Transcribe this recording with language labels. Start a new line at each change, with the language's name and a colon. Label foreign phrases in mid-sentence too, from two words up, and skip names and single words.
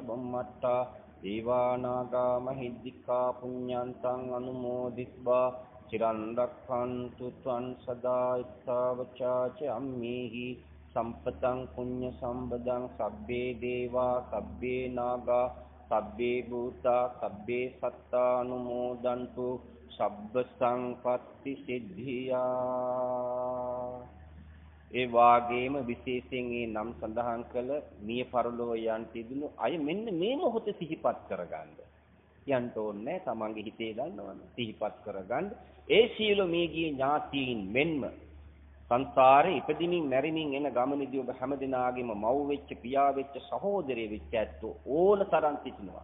Pali: බුම්මත්තා දේවා නාග මහිද්దికා පුඤ්ඤන්තං අනුමෝදිත්වා චිරන් රක්ඛන්තු ත්වං සදා ඉත්තවචාච අම්මේහි සම්පතං පුඤ්ඤ සම්පදං සබ්බේ දේවා සබ්බේ නාගා සබ්බේ භූතා සබ්බේ සත්තා අනුමෝදන්තු සබ්බ සංපත්ති සිද්ධියා.
Sinhala: ඒ වාගේම විශේෂයෙන් මේ නම් සඳහන් කළ මිය පරලෝ යන් තිබුණු අය මෙන්න මේ මොහොතේ සිහිපත් කරගන්න. යන්න ඕනේ තමන්ගේ හිතේ ගන්නවනේ සිහිපත් කරගන්න. ඒ සීල මේගිය ඥාතීන් මෙන්ම සංසාරේ ඉපදිමින් මැරිමින් එන ගමනේදී ඔබ හැමදිනාගේම මව් වෙච්ච පියා වෙච්ච සහෝදරයෙ වෙච්ච ඇත්තෝ ඕන තරම් සිටිනවා.